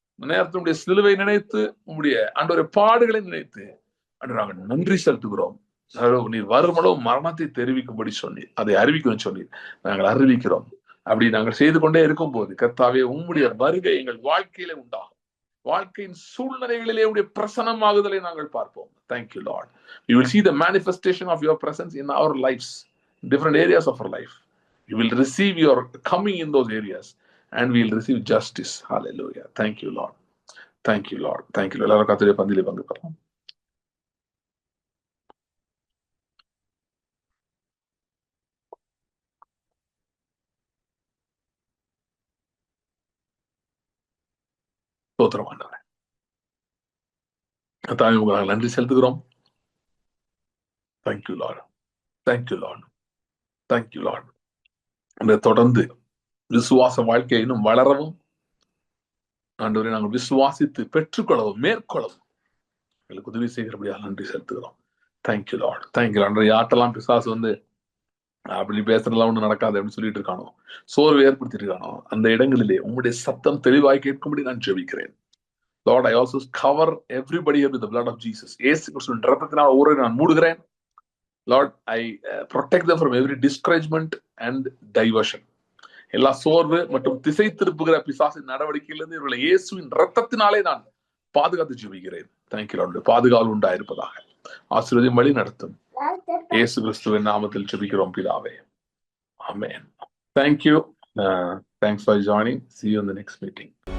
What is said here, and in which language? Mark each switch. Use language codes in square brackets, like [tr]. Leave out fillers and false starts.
[ta] நேரத்தினுடைய சிலுவை நினைத்து, உங்களுடைய ஆண்டவரே பாடுகளை நினைத்து நாங்கள் நன்றி செலுத்துகிறோம். நீர் வருமளவு மரணத்தை தெரிவிக்கும்படி சொன்னீர், அதை அறிவிக்கும் சொன்னீர். நாங்கள் அறிவிக்கிறோம். அப்படி நாங்கள் செய்து கொண்டே இருக்கும் போது கர்த்தாவே, உம்முடைய வருகை எங்கள் வாழ்க்கையிலே உண்டாகும். வாழ்க்கையின் சூழ்நிலைகளிலே உடைய பிரசனமாகுதலை நாங்கள் பார்ப்போம். [en] Thank you, Lord. We will see the manifestation of your presence in our lives, in different areas of our life. You will receive your coming in those areas, and we will receive justice. Hallelujah. Thank you, Lord. Thank you, Lord. Thank you, Lord. [ta] எல்லாரும் கர்த்தருடைய பந்தியிலே பங்கு பெறலாம். ஸ்தோத்திரம் ஆண்டவரே. கர்த்தாவே, உங்களுக்கு நன்றி செலுத்துகிறோம். [en] Thank you, Lord. Thank you, Lord. [ta] Thank you, Lord. அந்த தொடர்ந்து விசுவாச வாழ்க்கையை இன்னும் வளரவும் ஆண்டவரை நாங்கள் விசுவாசித்து பெற்றுக்கொள்ளவும் மேற்கொள்ளவும் எங்களுக்கு உதவி செய்கிறபடியாக நன்றி செலுத்துகிறோம். [en] Thank you lord. Thank you lord. [ta] யார்ட்டெல்லாம் பிசாசு வந்து அப்படி பேசுறதுலாம் ஒன்றும் நடக்காது அப்படின்னு சொல்லிட்டு இருக்கானோ, சோர்வு ஏற்படுத்திட்டு இருக்கானோ, அந்த இடங்களிலே உங்களுடைய சத்தம் தெளிவாய் கேட்கும்படி நான் ஜெபிக்கிறேன். [en] Lord, I also cover everybody here with the blood of Jesus. [ta] இயேசு கிறிஸ்துவின் இரத்தத்தினால் ஒவ்வொருவரை நான் மூடுகிறேன். [en] Lord, I protect them from every discouragement and diversion. [ta] எல்லா சோர்வு மற்றும் திசை திருப்புகிற பிசாசின் நடவடிக்கையிலிருந்து இவர்களை இயேசுவின் இரத்தத்தினாலே நான் பாதுகாத்து ஜெபிக்கிறேன். [en] Thank you lord. [ta] பாதுகாவல் உண்டாயிருப்பதாக. ஆசீர்வாதம் வழி நடத்தும். இயேசு கிறிஸ்துவின் நாமத்தில் ஜெபிக்கிறோம் பிதாவே. [en] Amen. Thank you. Thanks for joining. See you in the next meeting.